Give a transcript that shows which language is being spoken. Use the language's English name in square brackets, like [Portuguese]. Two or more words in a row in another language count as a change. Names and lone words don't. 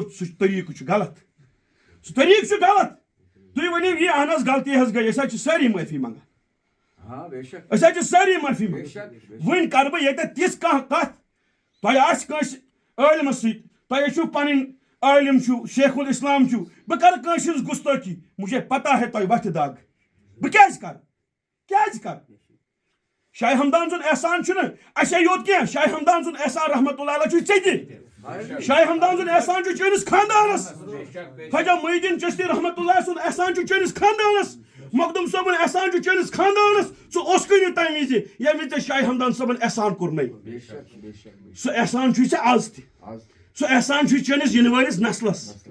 [Kashmiri] سُہ طریٖقہٕ چھُ غلط سُہ طریٖقہٕ چھُ غلط تُہۍ ؤنِو یہِ اہن حظ غلطی حظ گٔے أسۍ حظ چھِ سٲری معٲفی منٛگان أسۍ حظ چھِ سٲری معٲفی منٛگان وۄنۍ کرٕ بہٕ ییٚتٮ۪تھ تِژھ کانٛہہ کتھ تۄہہِ آسہِ کٲنٛسہِ عٲلمس سۭتۍ تۄہہِ چھُو پنٕنۍ عٲلم چھُو شیخ الاسلام چھُو بہٕ کرٕ کٲنٛسہِ ہٕنٛز گُستٲخی [Urdu] مجھے پتہ ہے [Kashmiri] تۄہہِ وتھِ دگ بہٕ کیازِ کرٕ شاہ ہمدان سُنٛد احسان چھُنہٕ اَسے یوت کینٛہہ شاہ ہمدان سُنٛد احسان [Arabic] رحمتہ اللہ علیہ [Kashmiri] چھُ ژےٚ تہِ شاہ ہمدان سُنٛد احسان چھُ چٲنِس خاندانس خواجہ محی الدیٖن چشتی رحمتہ اللہ سُنٛد احسان چھُ چٲنِس خاندانس مخدوم صٲبُن احسان چھُ چٲنِس خاندانس سُہ اوسکُے نہٕ تمہِ وِزِ ییٚمہِ وِزِ ژےٚ شاہ ہمدان صٲبن احسان کوٚرنَے سُہ احسان چھُے ژےٚ آز تہِ سُہ احسان چھُے چٲنِس یِنہٕ وٲلِس نسلس